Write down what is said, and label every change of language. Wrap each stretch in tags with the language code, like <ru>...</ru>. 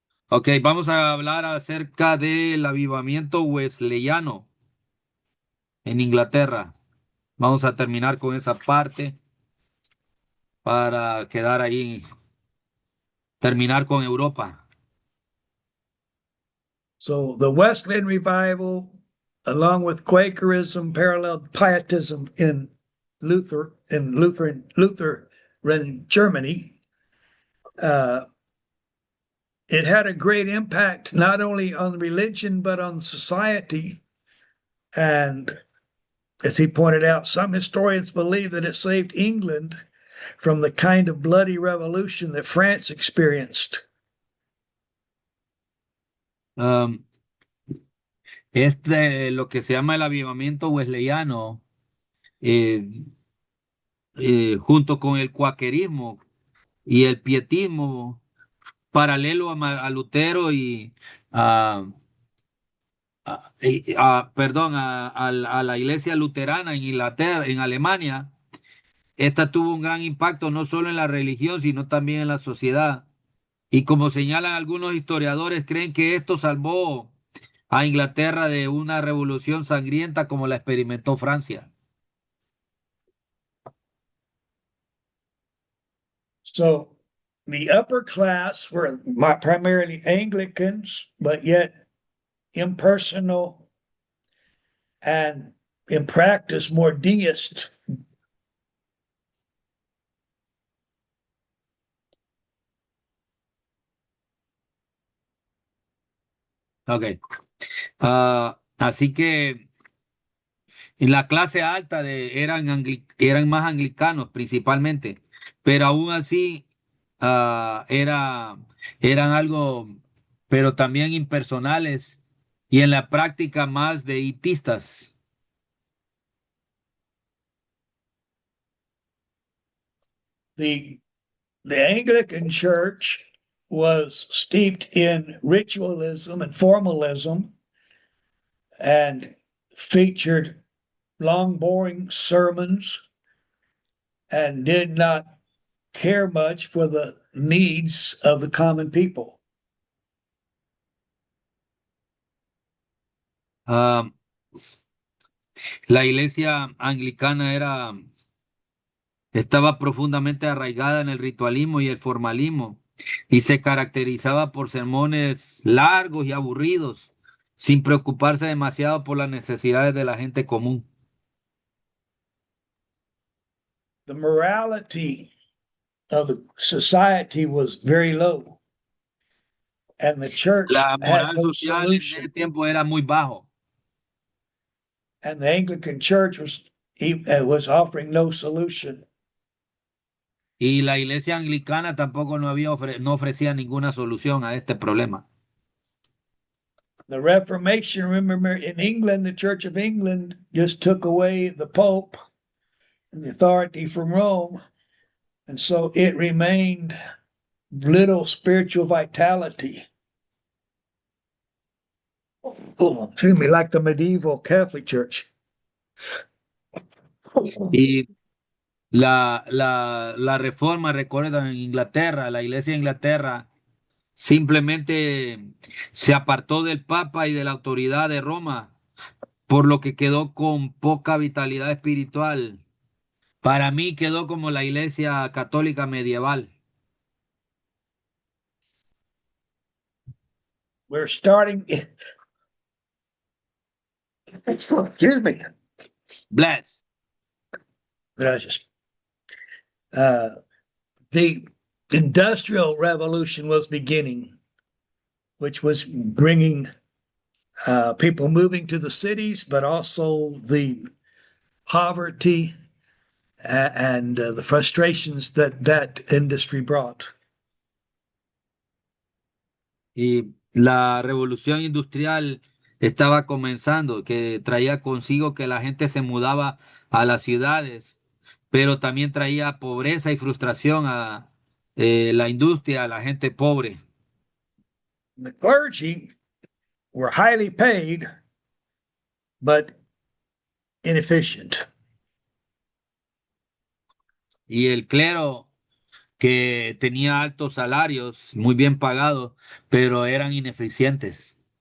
<es>Ok, vamos a hablar acerca del avivamiento wesleyano en Inglaterra. Vamos a terminar con esa parte para quedar ahí, terminar con Europa.</es> <en>so the Wesleyan revival, along with Quakerism, paralleled Pietism in Lutheran Germany. Uh, it had a great impact not only on religion but on society. And as he pointed out, some historians believe that it saved England from the kind of bloody revolution that France experienced.</en> <es>Um, lo que se llama el avivamiento wesleyano, eh, junto con el cuaquerismo y el pietismo, paralelo a Lutero y a, perdón, a la iglesia luterana en Inglaterra, en Alemania. Esta tuvo un gran impacto no solo en la religión, sino también en la sociedad. Y como señalan algunos historiadores, creen que esto salvó a Inglaterra de una revolución sangrienta como la experimentó Francia.</es> <en>So the upper class were primarily Anglicans, but yet impersonal and in practice more deist. Ok.</en> <es>Así que en la clase alta eran más anglicanos principalmente, pero aún así eran algo, pero también impersonales y en la práctica más deitistas.</es> <en>The the Anglican Church was steeped in ritualism and formalism and featured long, boring sermons and did not care much for the needs of the common people.</en> <es>Ah, la iglesia anglicana estaba profundamente arraigada en el ritualismo y el formalismo y se caracterizaba por sermones largos y aburridos, sin preocuparse demasiado por las necesidades de la gente común.</es> <en>The morality of the society was very low, and the church</en> <es>La</es> <en>had</en> <es>moral</es> <en>no</en> <es>social en ese</es> <en>solution.</en> <es>tiempo era muy bajo</es> <en>And the Anglican Church was offering no solution.</en> <es>y la iglesia anglicana tampoco no ofrecía ninguna solución a este problema.</es> <en>The Reformation, remember, in England, the Church of England just took away the Pope and the authority from Rome, and so it remained little spiritual vitality. Oh, excuse me, like the medieval Catholic Church.</en> <es>Y la reforma, recuerda, en Inglaterra, la iglesia de Inglaterra simplemente se apartó del Papa y de la autoridad de Roma, por lo que quedó con poca vitalidad espiritual Para mí quedó como la iglesia católica medieval.</es> <en>We're starting. Excuse me. Bless.</en> <es>Gracias.</es> <en>The Industrial Revolution was beginning, which was bringing people moving to the cities, but also the poverty and the frustrations that that industry brought.</en> <es>Y la revolución industrial estaba comenzando, que traía consigo que la gente se mudaba a las ciudades, pero también traía pobreza y frustración a la industria, a la gente pobre.</es> <en>The clergy were highly paid, but inefficient.</en> <es>Y el clero que tenía altos salarios, muy bien pagados, pero eran ineficientes.</es>